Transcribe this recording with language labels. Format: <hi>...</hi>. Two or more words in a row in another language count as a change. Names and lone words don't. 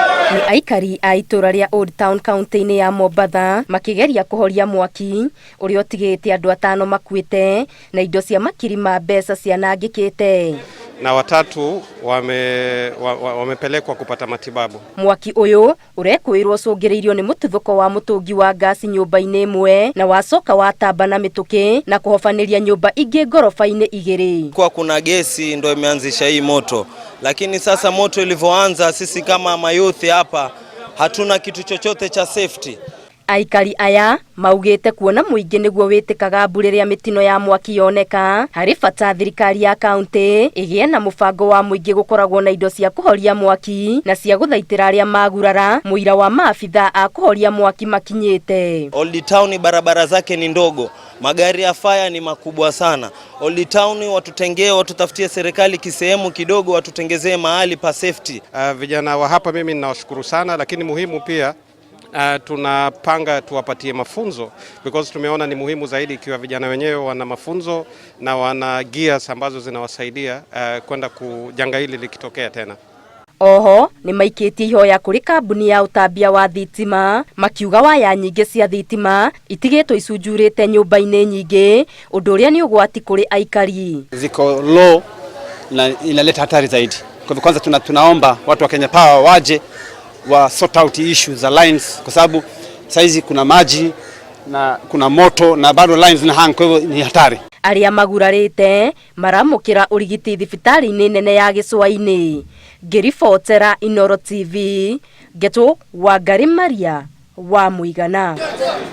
<ki>Ni aikari a itura ria Old Town County-ini ya Mombatha makigeria kuhoria mwaki uria utigite andu 5 makuite na indo cia makiri ma mbeca cianangikite,</ki> <sw>na watatu wamepelekwa kupata matibabu.</sw> <ki>Mwaki uyu urekwirwo cungiriirio ni mututhuko wa mutungi wa gasi nyumba-ini imwe na wacoka watamba na mituki na kuhofaniria nyumba ingi ngorofa-ini igiri.</ki> <sw>Kwa kuna gesi ndio imeanzisha hii moto, lakini sasa moto ilivyoanza, sisi kama mayouth hapa hatuna kitu chochote cha safety.</sw> <ki>Aikari aya maugite kuona muingi niguo witikaga mbure ria mitino ya mwaki yoneka, hari bata thirikari ya county igie na mubango wa muingi gukoragwo na indo cia kuhoria mwaki na cia guthaitira aria magurara muira wa maabitha a kuhoria mwaki makinyite.</ki> <sw>Old Town barabara zake ni ndogo, magari ya fire ni makubwa sana. Old Town watutengee, watutafutie serikali kisehemu kidogo, watutengezee mahali pa safety. Vijana wa hapa mimi ninawashukuru sana, lakini muhimu pia tunapanga tuwapatie mafunzo because tumeona ni muhimu zaidi ikiwa vijana wenyewe wana mafunzo na wana gears ambazo zinawasaidia kwenda kujanga hili likitokea tena.</sw> <ki>Oho ni maikitie ihoya kuri kambuni ya utambia wa thitima makiuga waya nyingi cia thitima itigitwo icunjurite nyumba-ini nyingi, undu uria ni ugwati kuri aikari.</ki> <sw>Ziko low na inaleta hatari zaidi. Kwa hivyo kwanza tunaomba watu wa Kenya Power waje wa</sw> <en>sort out issues</en> <sw>za lines, kwa sababu saizi kuna maji na kuna moto na bado lines na hang, kwa hivyo ni hatari.</sw> <ki>Aria magurarite maramukira urigiti thibitari-ini nene ya Gicũa-ini. Ngiribotera Inooro TV, Geto Wangari Maria wa Muigana.</ki>